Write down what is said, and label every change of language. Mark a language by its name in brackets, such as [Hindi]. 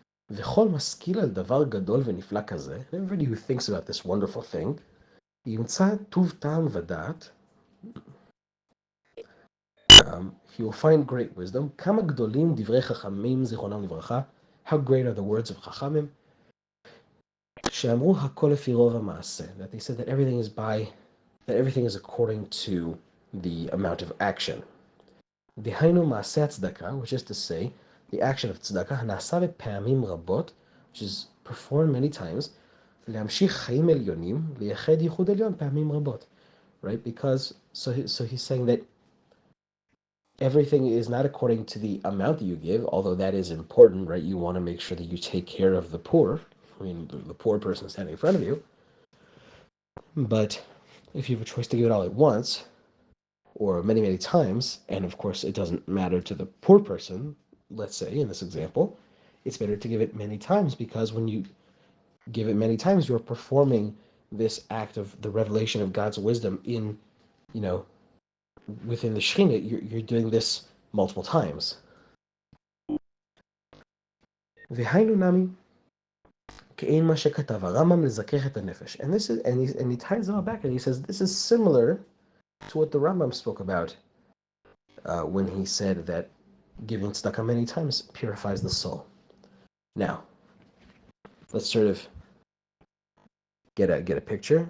[Hebrew] וכל משכיל על דבר גדול ונפלא כזה, [English] everybody who thinks about this wonderful thing, [Hebrew] ימצא טוב טעם ודעת, [English] he will find great wisdom. [Hebrew] כמה גדולים דברי חכמים זיכרונם לברכה, [English] how great are the words of חכמים, [Hebrew] שאמרו הכל לפי רוב המעשה, [English] that they said that everything is according to the amount of action. [Hebrew] דהיינו מעשה הצדקה, [English] which is to say, the action of tzedakah, [Hebrew] הנעשה בפעמים רבות, [English] which is performed many times, [Hebrew] להמשיך חיים עליונים, לייחד ייחוד עליון פעמים רבות. [English] Right? Because, so he's saying that everything is not according to the amount that you give, although that is important, right? You want to make sure that you take care of the poor. I mean, the poor person standing in front of you. But if you have a choice to give it all at once, or many, many times, and of course it doesn't matter to the poor person, let's say in this example, it's better to give it many times, because when you give it many times, you're performing this act of the revelation of God's wisdom in, within the Shekhinah. You're doing this multiple times. [Hebrew] והיינו נמי כאין מה שכתב הרמב"ם לזכך את הנפש. [English] And this is, and he ties it all back, and he says this is similar to what the Rambam spoke about when he said that giving tzedakah many times purifies the soul. Now, let's sort of get a picture.